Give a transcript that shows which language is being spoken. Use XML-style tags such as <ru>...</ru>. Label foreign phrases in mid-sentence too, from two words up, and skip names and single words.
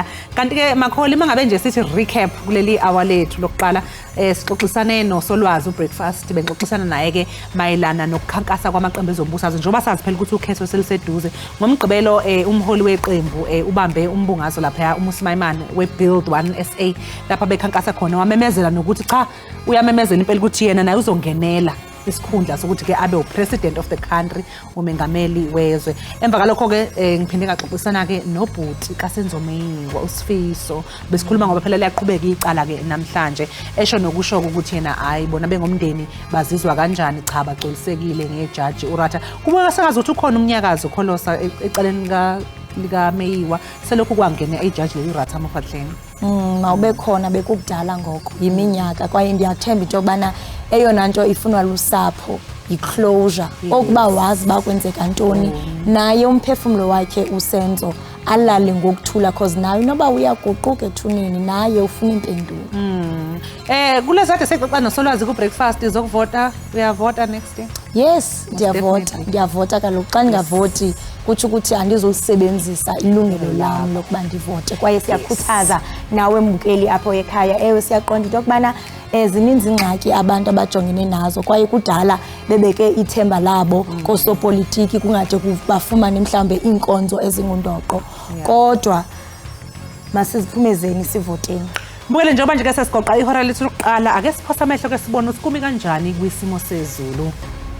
<zu>Kanti ke Makholi mangabe nje sithi recap kuleli hour lethu lokuqala sixoxisane noSolwazi uBreakfast bengixoxisana naye ke mayelana nokukhankasa kwamaqembu ezombusazwe njengoba sazi phela ukuthi ukhetho seliseduze. Ngomgqibelo umholi weqembu ubambe umbungazo lapha uMusimayimane weBuild 1 SA lapha bekhankasa khona wamemezela nokuthi cha uyamemezela impela ukuthi yena naye uzongenela isikhundla sokuthi ke abe</zu> <en>upresident of the country</en> <zu>umengameli wezwe. Emva kalokho ke ngiphinde ngaxoxisana ke nobhuti kaSenzomeyiwa uSifiso besikhuluma ngoba phela liyaqhubeka icala ke namhlanje esho nokusho ukuthi yena hayi bona bengomndeni bazizwa kanjani cha bagcolisekile ngejaji uRatha. Kubona sengazi ukuthi ukhona umnyakazo kholosa ecaleni lika Meyiwa selokhu kwangena ijaji leURatha Mokgatleng.</zu> <xh>Mawube khona bekukudala ngoko yiminyaka kwaye ndiyathemba into yobana eyona nto ifunwa lusapho iclosure okuba wazi bakwenzeka ntoni naye umphefumulo wakhe uSenzo alale ngokuthula cause nawe noba uyaguquka ethuneni naye ufuna impendulo.</xh> <zu>Kulezade sexoxa noSolwazi kuBreakfast izokuvota uyavota</zu> <en>next year?</en> <xh>Yes, ndiyavota kaloku xa ndingavoti kutsho ukuthi andizolisebenzisa ilungelo lami lokuba ndivote kwaye siyakhuthaza nawe mbukeli apho ekhaya ewe siyaqonda into yokubana zininzi ingxaki abantu abajongene nazo kwaye kudala bebeke ithemba labo kosopolitiki kungade bafumane mhlambe iinkonzo ezingundoqo kodwa masiziphumezeni sivoteni.</xh> <zu>Mbukele njengoba nje ke sesigoqa ihora lethu lokuqala ake siphosa amehlo ke sibone ukuthi kumi kanjani kwisimo sezulu.</zu>